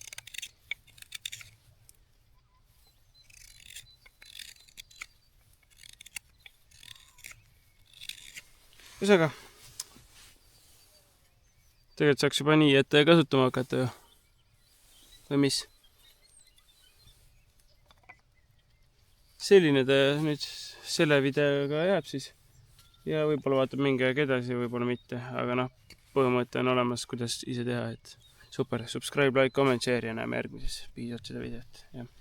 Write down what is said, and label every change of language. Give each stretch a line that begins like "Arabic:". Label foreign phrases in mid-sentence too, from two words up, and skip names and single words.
Estonian: Ühesõnaga, tegelikult saaks juba nii, et kasutama hakata ju. Või mis? Selline ta nüüd selle videoga jääb siis. Ja võib-olla vaatab mingi aeg edasi, võib-olla mitte, aga põhimõte on olemas, kuidas ise teha, et super,
English: subscribe, like, comment, share
Estonian: ja näeme järgmises pisut seda videot.